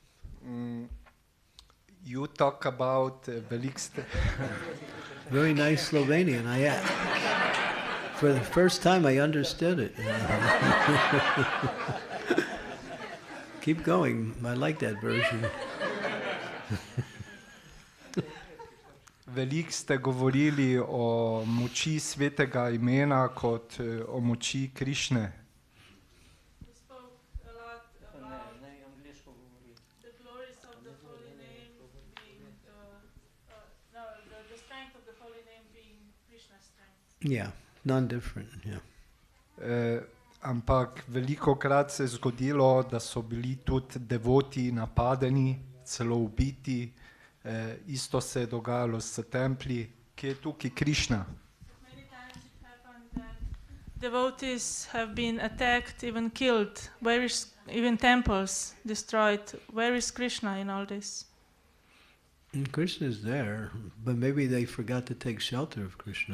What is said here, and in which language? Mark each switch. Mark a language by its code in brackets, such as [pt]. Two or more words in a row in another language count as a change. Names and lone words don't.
[en] You talk about velikste. very nice Slovenian. For the first time I understood it. Keep going. I like that version. [sl] Veliko ste govorili o moči svetega imena kot o moči Krišne. [en] We spoke a lot about the glories of the holy name being, the strength of the holy name being Krishna's strength. Yeah, non-different, yeah. [sl] Ampak veliko krat se je zgodilo, da so bili tudi devoti napadeni, celo ubiti. Isto se je dogajalo s templji, ki je tukaj Krišna. [en] Many times it happened that devotees have been attacked, even killed. Where is even temples destroyed? Where is Krishna in all this? And Krishna is there, but maybe they forgot to take shelter of Krishna.